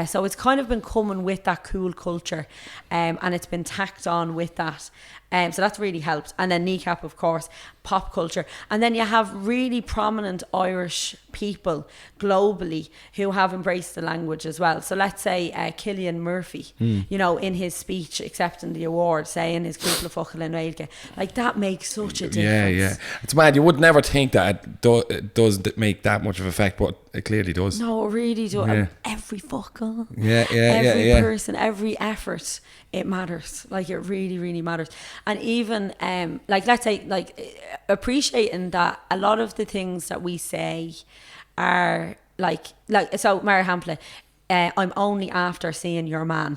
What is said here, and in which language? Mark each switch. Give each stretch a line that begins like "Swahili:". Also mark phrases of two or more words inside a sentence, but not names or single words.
English: So it's kind of been coming with that cool culture, and it's been tacked on with that. So that's really helped. And then kneecap, of course, pop culture. And then you have really prominent Irish people globally who have embraced the language as well. So let's say Cillian Murphy, you know, in his speech accepting the award, saying his
Irish: cúpla focal
English: in Gaeilge, like that makes such a difference. Yeah. It's mad. You would never think that it does make that much of effect, but it clearly does. No, it really does. Yeah. Every focal, every person, every effort, it matters. Like, it really, really matters. And even like, let's say, like, appreciating that a lot of the things that we say are like so Mara Hamplin, I'm only after seeing your man.